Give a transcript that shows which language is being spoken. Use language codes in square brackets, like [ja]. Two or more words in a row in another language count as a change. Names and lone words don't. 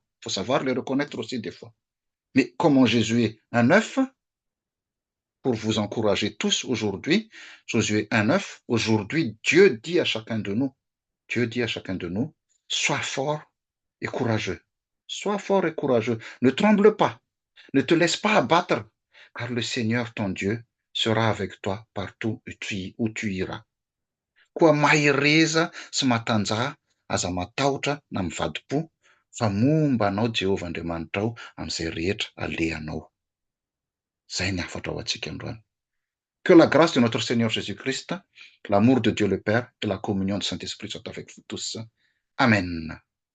[fr] Il faut savoir le reconnaître aussi des fois. Mais comment Jésus est un œuf, pour vous encourager tous aujourd'hui, Josué 1,9, aujourd'hui, Dieu dit à chacun de nous, sois fort et courageux. Sois fort et courageux. Ne tremble pas. Ne te laisse pas abattre, car le Seigneur, ton Dieu, sera avec toi partout où tu iras. [mg] Koa mahireza sy matanjaha aza matahotra na mivadi-po fa momba anao Jehovah Andriamanitra ao amin'izay rehetra alehanao. Zay ny afatra ao antsika androany. [fr] Que la grâce de notre Seigneur Jésus-Christ, l'amour de Dieu le Père et la communion du Saint-Esprit soient avec vous tous. Amen.